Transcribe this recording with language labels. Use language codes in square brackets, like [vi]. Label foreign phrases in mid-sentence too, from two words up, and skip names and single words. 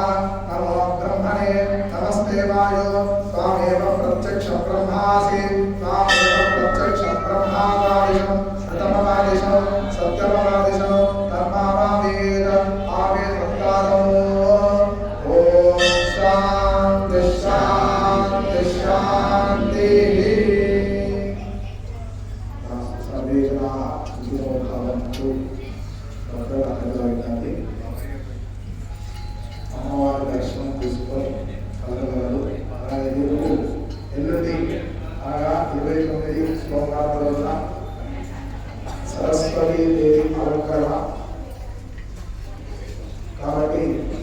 [sa] नमो ब्रह्मणे नमस्ते वायो त्वामेव प्रत्यक्ष ब्रह्मासि त्वामेव प्रत्यक्ष ब्रह्मावादिशं प्रथमवादिशं सत्यमवादिशं धर्मावावेद आवेद भक्तारम् ॐ शान्ति शान्ति शान्तिः सर्वे जनाः सुखिनो भवन्तु [te] అమ్మవారి దర్శనం తీసుకొని కలగలరు. అలాగే రేపు ఎల్లుండి అనగా 29 సోమవారం రోజున సరస్వతీ దేవి అలంకరణ కాబట్టి